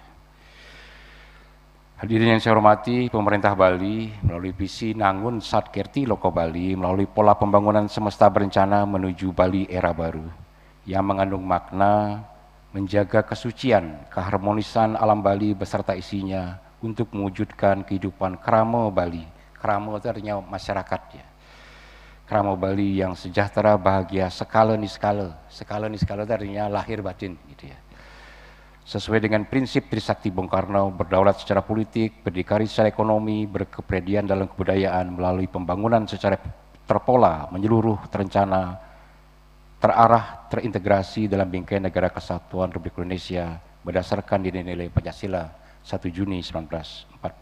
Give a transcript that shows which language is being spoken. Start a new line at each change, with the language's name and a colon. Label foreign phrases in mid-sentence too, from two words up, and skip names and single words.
Indonesian: Hadirin yang saya hormati, pemerintah Bali melalui visi Nangun Satkerti Loko Bali melalui pola pembangunan semesta berencana menuju Bali era baru yang mengandung makna menjaga kesucian, keharmonisan alam Bali beserta isinya untuk mewujudkan kehidupan kramo Bali. Kramo itu artinya masyarakat ya. Kramo Bali yang sejahtera, bahagia, skala niskala. Skala niskala itu artinya lahir batin gitu ya. Sesuai dengan prinsip Trisakti Bung Karno, berdaulat secara politik, berdikari secara ekonomi, berkepribadian dalam kebudayaan melalui pembangunan secara terpola, menyeluruh, terencana, terarah, terintegrasi dalam bingkai negara kesatuan Republik Indonesia berdasarkan nilai-nilai Pancasila 1 Juni 1945.